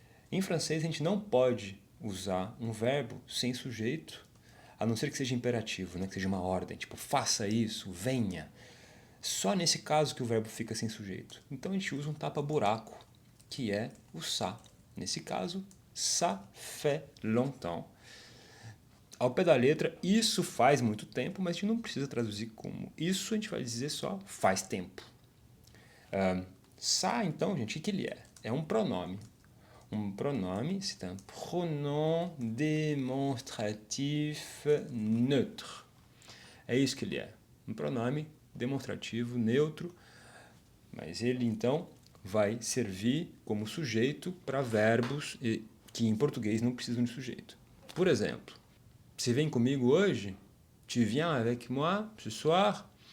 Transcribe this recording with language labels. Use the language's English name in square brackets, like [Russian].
[Portuguese] Em francês, a gente não pode usar um verbo sem sujeito, a não ser que seja imperativo, né? Que seja uma ordem, tipo, faça isso, venha. Só nesse caso que o verbo fica sem sujeito. Então a gente usa um tapa-buraco, que é o ça. [French] Nesse caso, ça fait longtemps. [Portuguese] Ao pé da letra, isso faz muito tempo, mas a gente não precisa traduzir como isso, a gente vai dizer só faz tempo. Ça, então, gente, o que ele é? É um pronome. Um pronome, [French] c'est un pronom démonstratif neutre. [Portuguese] É isso que ele é. Um pronome demonstrativo neutro, mas ele, então, vai servir como sujeito para verbos que em português não precisam de sujeito. Por exemplo, você vem comigo hoje? [French] Tu viens avec moi ce soir?